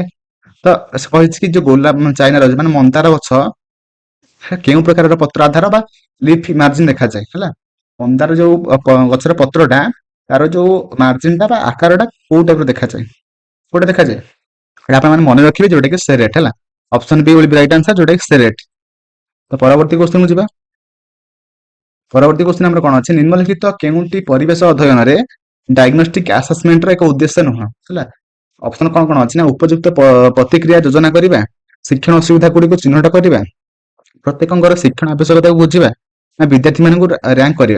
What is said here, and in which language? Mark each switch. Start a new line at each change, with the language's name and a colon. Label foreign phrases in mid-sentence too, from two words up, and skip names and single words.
Odia: ତ କହିଛି କି ଯୋଉ ଗୋଲାପ ଚାଇନାର ମାନେ ମନ୍ଦାର ଗଛ କେଉଁ ପ୍ରକାରର ପତ୍ର ଆଧାର ବା
English: leaf margin
Odia: ଦେଖାଯାଏ ହେଲା। ମନ୍ଦାର ଯୋଉ ଗଛର ପତ୍ରଟା ତାର ଯୋଉ ମାର୍ଜିନଟା ବା ଆକାରଟା କୋଉ ଟାଇପର ଦେଖାଯାଏ, କୋଉଟା ଦେଖାଯାଏ, ଏଇଟା ଆପଣ ମାନେ ମନେ ରଖିବେ, ଯୋଉଟା କି ସେ ରେଟ୍ ହେଲା।
English: option B will be right answer,
Odia: ଯୋଉଟା କି ସେରେଟ୍। ତ ପରବର୍ତ୍ତୀ କ୍ୱେଶ୍ଚନ କୁ ଯିବା। ପରବର୍ତ୍ତୀ କ୍ୱେଶ୍ଚନ ଆମର କଣ ଅଛି, ନିମ୍ନଲିଖିତ କେଉଁଟି ପରିବେଶ ଅଧ୍ୟୟନରେ
English: diagnostic assessment
Odia: ଏକ ଉଦ୍ଦେଶ୍ୟ ନୁହଁ? ହେଲା, ଅପସନ କଣ କଣ ଅଛି ନା, ଉପଯୁକ୍ତ ପ୍ରତିକ୍ରିୟା ଯୋଜନା କରିବା, ଶିକ୍ଷଣ ଅସୁବିଧା ଗୁଡିକୁ ଚିହ୍ନଟ କରିବା, ପ୍ରତ୍ୟେକଙ୍କର ଶିକ୍ଷଣ ଆବଶ୍ୟକତାକୁ ବୁଝିବା, ନା ବିଦ୍ୟାର୍ଥୀମାନଙ୍କୁ ରାଙ୍କ କରିବା।